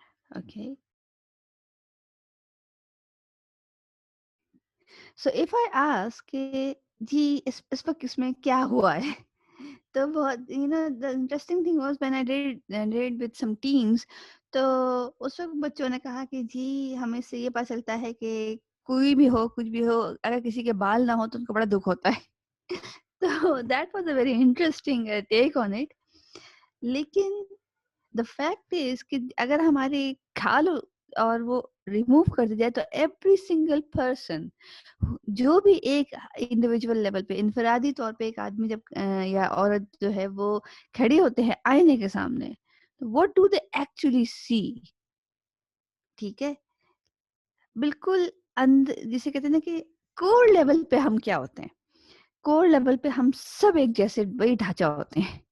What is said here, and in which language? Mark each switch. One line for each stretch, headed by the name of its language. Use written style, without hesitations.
English: okay, so if I ask
Urdu: کہ جی اس وقت اس میں کیا ہوا ہے، تو بہت
English: the interesting thing was when I read with some teens.
Urdu: تو اس وقت بچوں نے کہا کہ جی ہمیں سے یہ پتہ چلتا ہے کہ کوئی بھی ہو، کچھ بھی ہو، اگر کسی کے بال نہ ہو تو ان کو بڑا دکھ ہوتا ہے.
English: تو that was a very interesting take on it.
Urdu: لیکن the fact is کہ اگر ہماری کھال اور وہ ریموو کر دی جائے تو ایوری سنگل پرسن، جو بھی ایک انڈیویجول لیول پہ، انفرادی طور پہ ایک آدمی جب یا عورت جو ہے وہ کھڑی ہوتے ہیں آئینے کے سامنے،
English: what do they actually see؟
Urdu: ٹھیک ہے، بالکل جسے کہتے ہیں نا کہ کور لیول پہ ہم کیا ہوتے ہیں، کور لیول پہ ہم سب ایک جیسے وہی ڈھانچہ ہوتے ہیں.